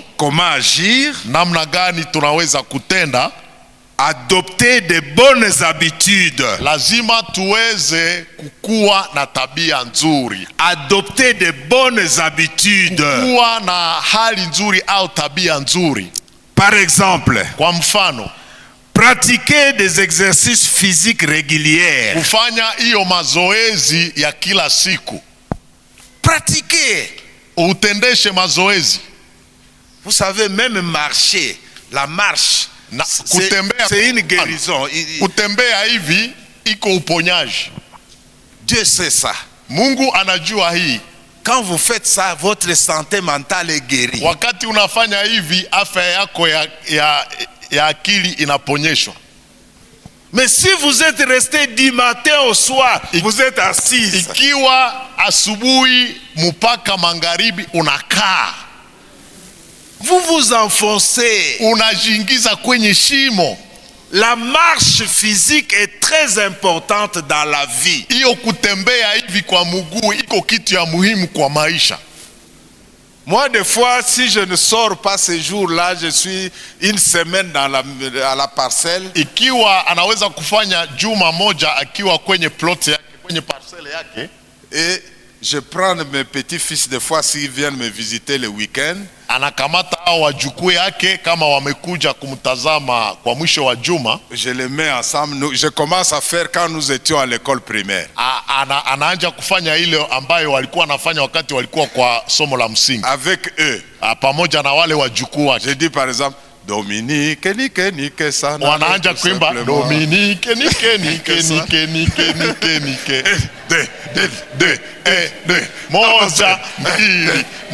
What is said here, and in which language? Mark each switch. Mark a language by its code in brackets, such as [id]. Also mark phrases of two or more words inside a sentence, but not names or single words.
[fr] comment agir? [sw] Namna gani tunaweza kutenda? [fr] Adopter de bonnes habitudes. [sw] Lazima tuweze kukua na tabia nzuri. [fr] Adopter de bonnes habitudes. [sw] Kukua na hali nzuri au tabia nzuri. [fr] Par exemple, [sw] kwa mfano, [fr] pratiquer des exercices physiques réguliers. [sw] Kufanya hiyo mazoezi ya kila siku. [fr] Pratiquer. [sw] Utendeshe mazoezi. [fr] Vous savez, même marcher, la marche, c'est une guérison. [sw] Kutembea hivi iko uponyaji. [fr] Dieu sait ça. [sw] Mungu anajua hii. [fr] Quand vous faites ça, votre santé mentale est guérie. [sw] Wakati unafanya hivi, afya yako ya akili inaponyeshwa. [fr] Mais si vous êtes resté du matin au soir, vous êtes assis. [sw] Ikiwa asubuhi mpaka magharibi unakaa, [fr] vous vous enfoncez. [sw] Unajiingiza kwenye shimo. [fr] La marche physique est très importante dans la vie. [sw] Hiyo kutembea hivi kwa mguu iko kitu ya muhimu kwa maisha. [fr] Moi, des fois, si je ne sors pas ce jour-là, je suis une semaine à la parcelle. [sw] Ikiwa anaweza kufanya juma moja akiwa kwenye plot yake, kwenye parcelle yake. [fr] Et je prends mes petits-fils des fois s'ils viennent me visiter le week-end. [sw] Anakamata hao wajukuu yake kama wamekuja kumtazama kwa mwisho wa juma. [fr] Je les mets ensemble. Je commence à faire quand nous étions à l'école primaire. [sw] Anaanza kufanya ile ambayo walikuwa wanafanya wakati walikuwa kwa somo la msingi. [fr] Avec eux. [sw] Pamoja na wale wajukuu wake. [fr] Je dis par exemple, Dominique, [sw] nike sana. Wanaanza kuimba Dominique, nike. De. Moja, mbili.